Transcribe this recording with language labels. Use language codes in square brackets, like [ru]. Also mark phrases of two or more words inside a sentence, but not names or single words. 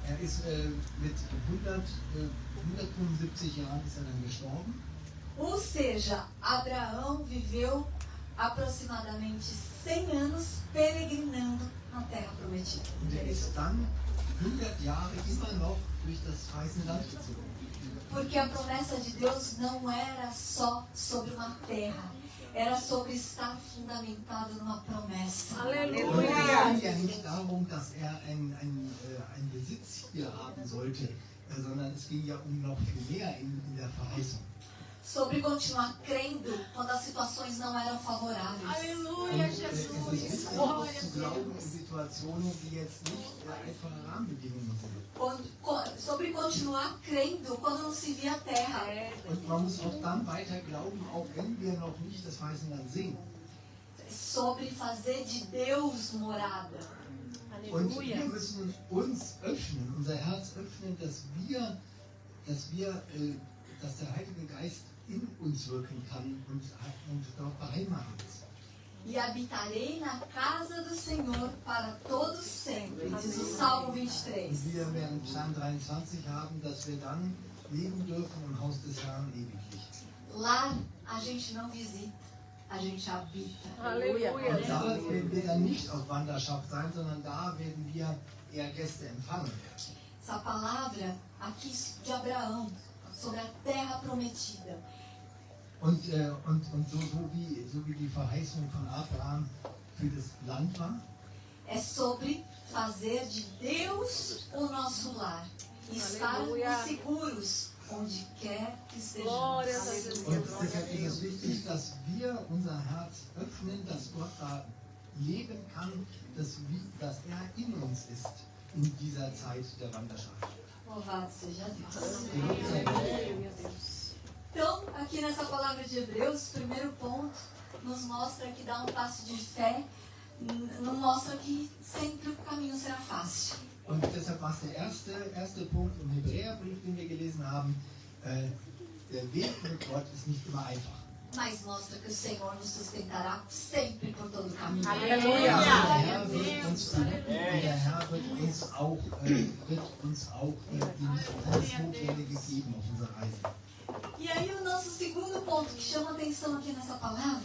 [de] Er ist mit 175 Jahren ist er dann gestorben. [pt] Ou seja, Abraão viveu aproximadamente 100 anos peregrinando na Terra Prometida. [de] Und er ist dann 100 Jahre immer noch durch das verheißene Land gezogen. [pt] Porque a promessa de Deus não era só sobre uma terra, era sobre estar fundamentado numa promessa. [de] Und es ging ja nicht darum, dass er einen Besitz hier haben sollte, sondern es ging ja um noch viel mehr in der Verheißung. [pt] Sobre continuar crendo quando as situações não eram favoráveis. [de] Und es ist wichtig, auch zu glauben in Situationen, die jetzt nicht einfache Rahmenbedingungen sind. [pt] Sobre continuar crendo quando não se via a terra. [de] Und man muss auch dann weiter glauben, auch wenn wir noch nicht das verheißene Land sehen. [pt] Sobre fazer de Deus morada. [de] Und wir müssen uns öffnen, unser Herz öffnen, dass der Heilige Geist in uns wirken kann und dort beheimatet ist. [pt] E habitarei na casa do Senhor para todos sempre, diz o Salmo 23. [de] Und wir werden Psalm 23 haben, dass wir dann leben dürfen im Haus des Herrn ewiglich. [pt] Lá a gente não visita, a gente habita. [de] Und da werden wir dann nicht auf Wanderschaft sein, sondern da werden wir eher Gäste empfangen. [pt] Essa palavra aqui de Abraão, sobre a terra prometida, [de] Und so wie die Verheißung von Abraham für das Land war, [pt] é sobre fazer de Deus o nosso lar e estarmos seguros onde quer que estejamos. [de] und deshalb ist es wichtig, dass wir unser Herz öffnen, dass Gott da leben kann, dass er in uns ist in dieser Zeit der Wanderschaft. [pt] Louvado seja Deus. [de] Gelobt sei Gott. [pt] Então, aqui nessa palavra de Hebreus, o primeiro ponto nos mostra que dar um passo de fé não mostra que sempre o caminho será fácil. [de] Und deshalb war es der erste Punkt im Hebräerbrief, den wir gelesen haben. Der Weg mit Gott ist nicht immer einfach. [pt] Mas mostra que o Senhor nos sustentará sempre por todo o caminho. [de] Aber der Herr wird uns behüten und der Herr wird uns auch die alles Notwendige geben auf unserer Reise. [pt] E aí o nosso segundo ponto que chama atenção aqui nessa palavra